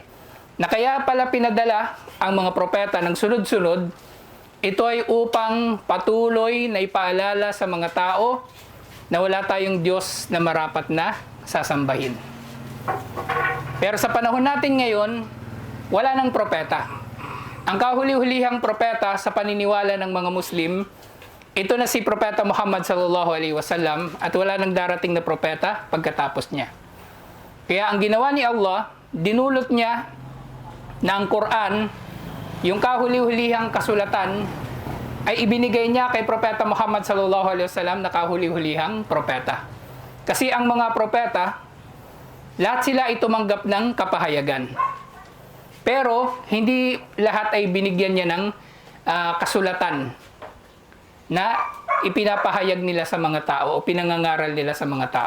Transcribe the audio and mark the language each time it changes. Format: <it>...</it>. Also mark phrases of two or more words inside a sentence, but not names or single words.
<tl>Na kaya pala pinadala ang mga propeta ng sunod-sunod, ito ay upang patuloy na ipaalala sa mga tao na wala tayong Diyos na marapat na sasambahin. Pero sa panahon natin ngayon, wala nang propeta. Ang kahuli-hulihang propeta sa paniniwala ng mga Muslim, ito na si Propeta Muhammad</tl> <ar>صلى الله عليه وسلم,</ar> <tl>at wala nang darating na propeta pagkatapos niya. Kaya ang ginawa ni Allah, dinulot niya na ang Quran, yung kahuli-hulihang kasulatan, ay ibinigay niya kay Propeta Muhammad</tl> <ar>صلى الله عليه وسلم</ar> <tl>na kahuli-hulihang propeta. Kasi ang mga propeta, lahat sila ay tumanggap ng kapahayagan. Pero hindi lahat ay binigyan niya ng kasulatan na ipinapahayag nila sa mga tao o pinangangaral nila sa mga tao.</tl>